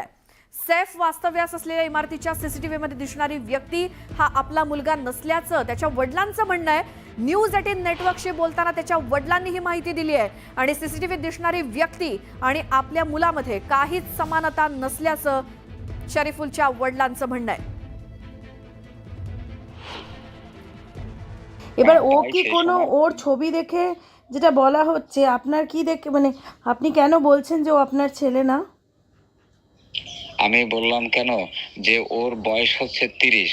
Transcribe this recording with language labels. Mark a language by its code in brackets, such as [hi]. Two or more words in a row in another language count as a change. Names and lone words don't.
[mr] सैफ वास्तव्यास असलेल्या इमारतीच्या सीसीटीव्हीमध्ये दिसणारी व्यक्ती हा आपला मुलगा नसल्याचं त्याच्या वडिलांचं म्हणणं आहे। न्यूज 18 नेटवर्कशी बोलताना त्याच्या वडिलांनी ही माहिती दिली आहे आणि सीसीटीव्हीत दिसणारी व्यक्ती आणि आपल्या मुलामध्ये काहीच समानता नसल्याचं शरीफुलच्या वडिलांचं म्हणणं आहे। [bn] এবার ও কি কোনো ওর ছবি দেখে যেটা বলা হচ্ছে আপনার কি দেখে মানে আপনি কেন বলছেন যে ও আপনার ছেলে না? আমি বললাম কেন যে ওর বয়স হচ্ছে 30।